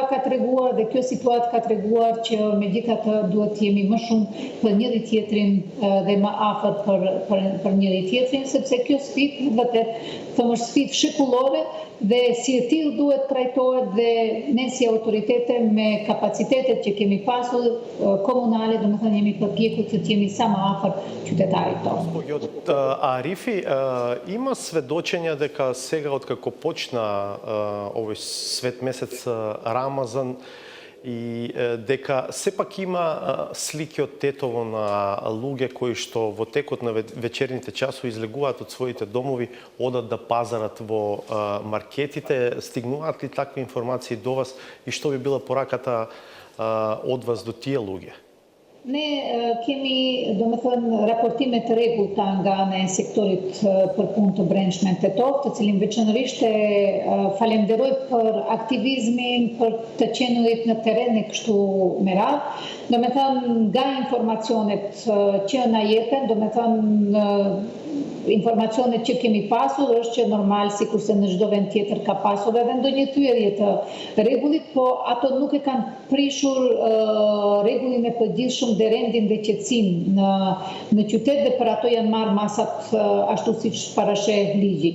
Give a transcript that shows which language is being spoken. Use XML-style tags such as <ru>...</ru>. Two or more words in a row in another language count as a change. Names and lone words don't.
<sq>ka treguar dhe kjo situatë ka treguar që megjithatë duhet të jemi më shumë për njëri tjetrin dhe më afër për njëri tjetrin, sepse kjo sfidë vërtet thëmë është sfidë shekullore dhe si e tillë duhet trajtohet dhe ne si autoritete me kapacitetet që kemi pasur komunale, domethënë jemi përpjekur të jemi sa më afër qytetarit tonë.</sq> <mk>Арифи, има сведочења дека сега откако почна овој свет месец Рамазан и дека сепак има слики од тетово на луѓе кои што во текот на вечерните часови излегуваат од своите домови, одат да пазарат во маркетите. Стигнуваат ли такви информации до вас и што би била пораката од вас до тие луѓе?</mk> <sq>Ne kemi, domethënë, raportime të rregullta nga ana e sektorit për punë të brendshme tetov, të cilin veçanërisht e falenderoj për aktivizmin, për të qenurit në terren e kështu me radhë. Domethënë, nga informacionet që na jepen, domethënë informacionet që kemi pasur është që normal, sikurse në çdo vend tjetër ka pasur edhe ndonjë thyerje të rregullit, po ato nuk e kanë prishur rregullin e përgjithshëm dhe rendin dhe qetësinë në qytet dhe për ato janë marrë masat ashtu siç parasheh ligji.</sq>